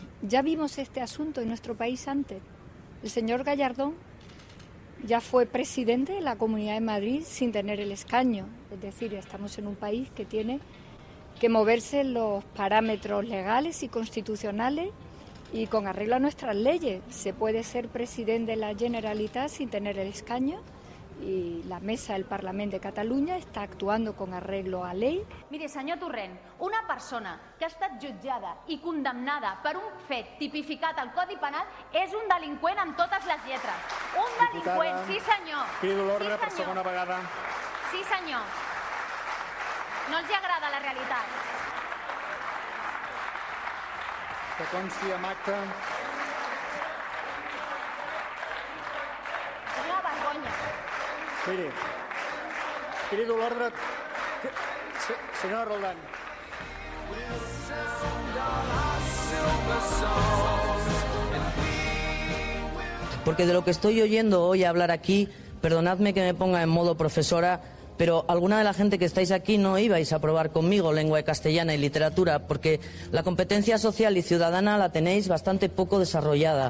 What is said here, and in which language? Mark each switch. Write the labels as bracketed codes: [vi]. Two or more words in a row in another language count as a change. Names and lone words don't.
[es] Ya vimos este asunto en nuestro país antes. El señor Gallardón ya fue presidente de la Comunidad de Madrid sin tener el escaño. Es decir, estamos en un país que tiene que moverse en los parámetros legales y constitucionales y con arreglo a nuestras leyes. Se puede ser presidente de la Generalitat sin tener el escaño, [ca] i la mesa del Parlament de Catalunya està [es] actuando con arreglo a ley. Mire, [ca] senyor Torrent, una persona que ha estat jutjada i condemnada per un fet tipificat al Codi Penal és un delinqüent amb totes les lletres. Un delinqüent, sí senyor. Crido l'ordre per segona vegada. Sí senyor. No els agrada la realitat. Que consti amb acta. És una vergonya. Miri, crido l'ordre. Senyora Roldán. [es] Porque de lo que estoy oyendo hoy hablar aquí, perdonadme que me ponga en modo profesora, pero alguna de la gente que estáis aquí no ibais a aprobar conmigo lengua castellana y literatura, porque la competencia social y ciudadana la tenéis bastante poco desarrollada.